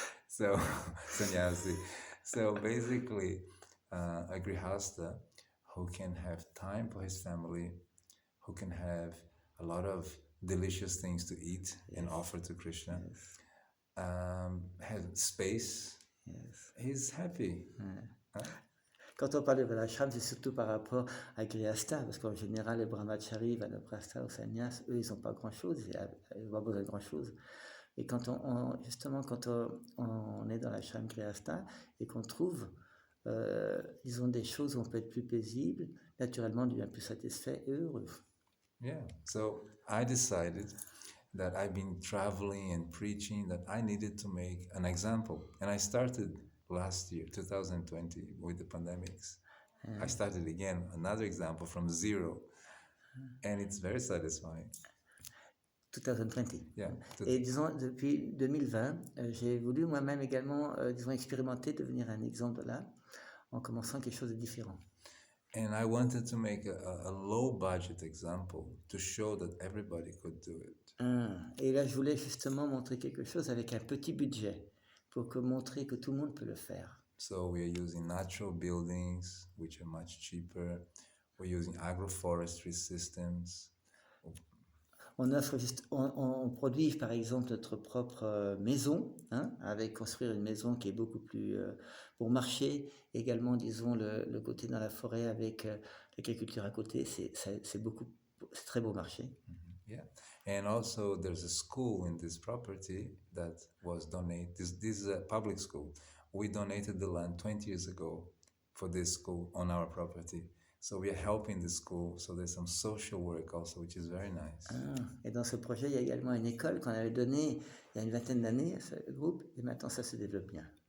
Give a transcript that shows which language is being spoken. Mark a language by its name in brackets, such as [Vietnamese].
[English] So, sannyasi. So basically, a grihasta who can have time for his family, who can have a lot of delicious things to eat and offer to Krishna, has space, he's happy. [French] Quand on parle de Vanashram, c'est surtout par rapport à Grihastha, parce qu'en général, les brahmacharis, Vanaprastha ou sannyas, eux, ils n'ont pas grand-chose, ils n'ont pas besoin de grand-chose. Et quand on est dans l'ashram Grihastha et qu'on trouve, disons, des choses où on peut être plus paisible, naturellement, on devient plus satisfait et heureux. [English] Yeah, so I decided that I've been traveling and preaching that I needed to make an example. And I started last year, 2020, with the pandemics. I started again, another example from zero. And it's very satisfying. 2020. Yeah. [French] Et disons, depuis 2020, j'ai voulu moi-même également, disons, expérimenter, devenir un exemple là, en commençant quelque chose de différent. [English] And I wanted to make a low budget example to show that everybody could do it. [French] Et là, je voulais justement montrer quelque chose avec un petit budget pour montrer que tout le monde peut le faire. [English] So we are using natural buildings, which are much cheaper. We're using agroforestry systems. [French] On produit par exemple notre propre maison, avec construire une maison qui est beaucoup plus pour marcher. Également, disons, le côté dans la forêt avec l'agriculture à côté, c'est très beau marché. [English] Yeah, and also there's a school in this property that was donated. This is a public school. We donated the land 20 years ago for this school on our property. So we are helping the school. So there's some social work also, which is very nice. [French] Et dans ce projet, il y a également une école qu'on avait donnée il y a une vingtaine d'années à ce groupe, et maintenant ça se développe bien.